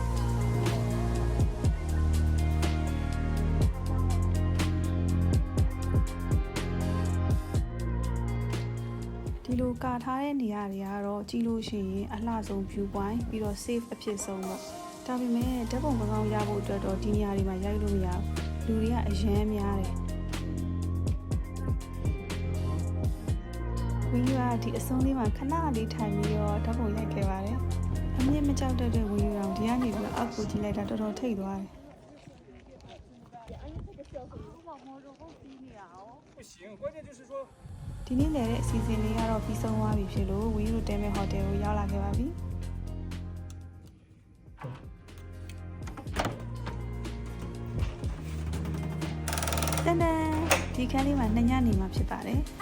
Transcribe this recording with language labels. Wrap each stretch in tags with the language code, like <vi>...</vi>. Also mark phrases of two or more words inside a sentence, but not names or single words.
<my>ဒီလိုကာထားတဲ့နေရာတွေကတော့ကြည့်လို့ရှိရင်အလှဆုံး</my> <en>view point</en> <my>ပြီးတော့ safe အဖြစ်ဆုံးပေါ့ဒါပေမဲ့ဓာတ်ပုံကောင်းရဖို့အတွက်တော့ဒီနေရာတွေမှာရိုက်လို့မရဘူးလူတွေကအရမ်းများတယ် ဝီယူကဒီအဆုံးလေးမှာခဏလေးထိုင်ပြီးတော့ဓာတ်ပုံရိုက်ခဲ့ပါတယ်အမြင့်မကြောက်တတ်တဲ့ဝီယူအောင်ဒီကနေပြီးအောက်ကိုကြည့်လိုက်တာတော်တော်ထိတ်သွားတယ်</my> <zh>不行，关键就是说</zh> <my>ဒီနေ့လည်းတဲ့အစီအစဉ်လေးကတော့ပြီးဆုံးသွားပြီဖြစ်လို့ဝီရိုတဲမဲဟိုတယ်ကိုရောက်လာခဲ့ပါပြီတန်တန်ဒီခန်းလေးမှာ2ညနေမှာဖြစ်ပါတယ်</my>